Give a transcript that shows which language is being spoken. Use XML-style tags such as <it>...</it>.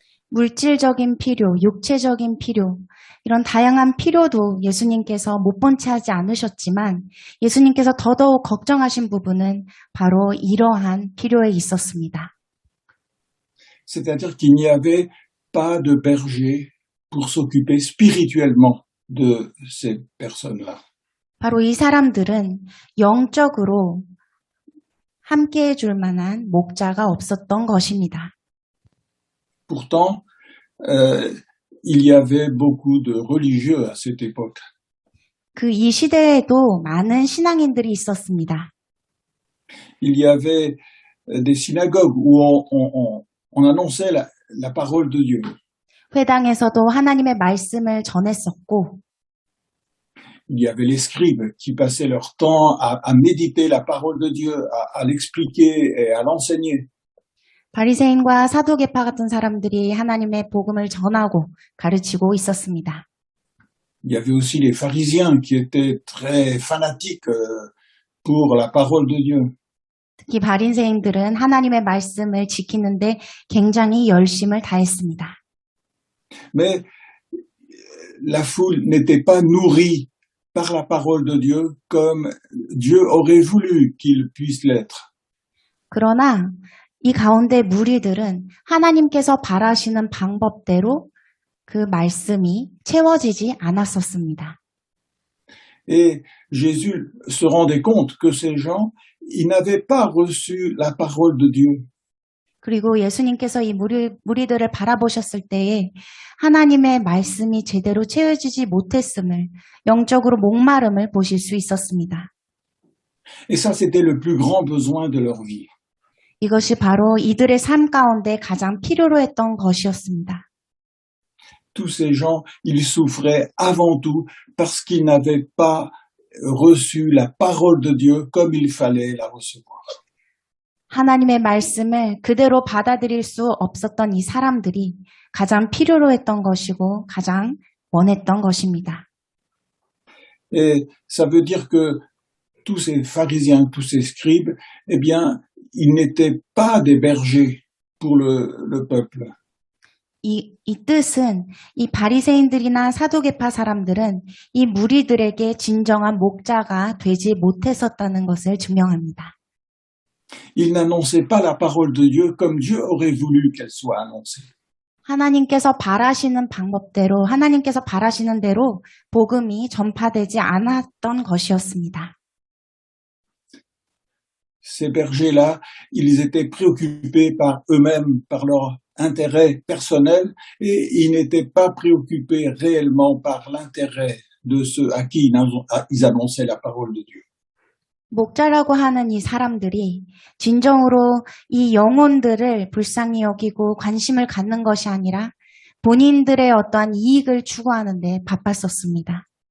<ko>물질적인 필요, 육체적인 필요, 이런 다양한 필요도 예수님께서 못 본 채 하지 않으셨지만 예수님께서 더더욱 걱정하신 부분은 바로 이러한 필요에 있었습니다.</ko> <fr>C'est-à-dire qu'il n'y avait pas de berger pour s'occuper spirituellement de ces personnes-là.</fr> <ko>바로 이 사람들은 영적으로 함께 해줄 만한 목자가 없었던 것입니다.</ko> <fr>Pourtant, il y avait beaucoup de religieux à cette époque.</fr> <ko>이 시대에도 많은 신앙인들이 있었습니다.</ko> <fr>Il y avait des synagogues où on annonçait la parole de Dieu.</fr> <ko>회당에서도 하나님의 말씀을 전했었고</ko> <fr>Il y avait les scribes qui passaient leur temps à méditer la parole de Dieu, à l'expliquer et à l'enseigner.</fr> <ko>바리새인과 사두개파 같은 사람들이 하나님의 복음을 전하고 가르치고 있었습니다.</ko> <fr>Il y avait aussi les pharisiens qui étaient très fanatiques pour la parole de Dieu.</fr> <ko>특히 바리새인들은 하나님의 말씀을 지키는데 굉장히 열심을 다했습니다.</ko> <fr>Mais la foule n'était pas nourrie par la parole de Dieu comme Dieu aurait voulu qu'il puisse l'être.</fr> <ko>그러나 이 가운데 무리들은 하나님께서 바라시는 방법대로 그 말씀이 채워지지 않았었습니다.</ko> <fr>Et Jésus se rendait compte que ces gens, ils n'avaient pas reçu la parole de Dieu.</fr> <ko>그리고 예수님께서 이 무리들을 바라보셨을 때에 하나님의 말씀이 제대로 채워지지 못했음을, 영적으로 목마름을 보실 수 있었습니다.</ko> <fr>Et ça, c'était le plus grand besoin de leur vie.</fr> <ko>이것이 바로 이들의 삶 가운데 가장 필요로 했던 것이었습니다.</ko> <fr>Tous ces gens, ils souffraient avant tout parce qu'ils n'avaient pas reçu la parole de Dieu comme il fallait la recevoir.</fr> <ko>하나님의 말씀을 그대로 받아들일 수 없었던 이 사람들이 가장 필요로 했던 것이고 가장 원했던 것입니다.</ko> <fr>Et ça veut dire que tous ces pharisiens, tous ces scribes, eh bien, ils n'étaient pas des bergers pour le peuple.</fr> <ko>이 뜻은 이 바리새인들이나 사두개파 사람들은 이 무리들에게 진정한 목자가 되지 못했었다는 것을 증명합니다.</ko> <fr>Ils n'annonçaient pas la parole de Dieu comme Dieu aurait voulu qu'elle soit annoncée.</fr> <ko>하나님께서 바라시는 방법대로, 하나님께서 바라시는 대로 복음이 전파되지 않았던 것이었습니다.</ko> <fr>Ces bergers-là, ils étaient préoccupés par eux-mêmes, par leur intérêt personnel, et ils n'étaient pas préoccupés réellement par l'intérêt de ceux à qui ils annonçaient la parole de Dieu.</fr> <ko>목자라고 하는 이 사람들이 진정으로 이 영혼들을 불쌍히 여기고 관심을 갖는 것이 아니라 본인들의 어떠한 이익을 추구하는 데 바빴었습니다.</ko>